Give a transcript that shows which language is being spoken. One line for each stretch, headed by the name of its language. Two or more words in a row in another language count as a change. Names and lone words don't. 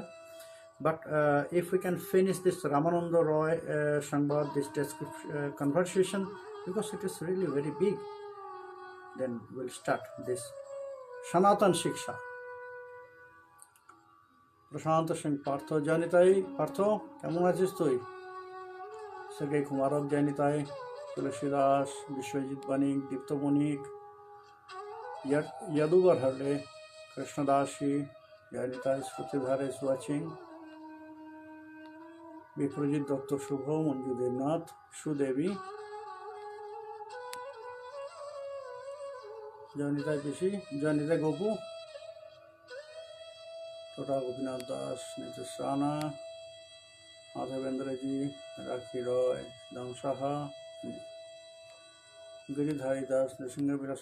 English: But if we can finish this Ramananda Roy Sangha, this conversation, because it is really very big, then we'll start this Sanatan Shiksha. Prashant Singh Partho Janitai, Partho,
Bangla: কেমন আছিস তুই?
English: Sergei Kumarov Janitai, Tulasidas, Vishwajit Banik, Dipto Bonik, Yaduvar Harle, Krishnadashi, Janitai, Srutidhara is watching. Viprajit Dr. Shubho, Manju Devnath, Shudevi, Janitai Pishi, Janitai Gopu, Tota Gopinath Das, Nitish Rana, Madhavendraji, Rakhi Roy, Dam Saha, Giridhari Das, Nrsimha Vilas.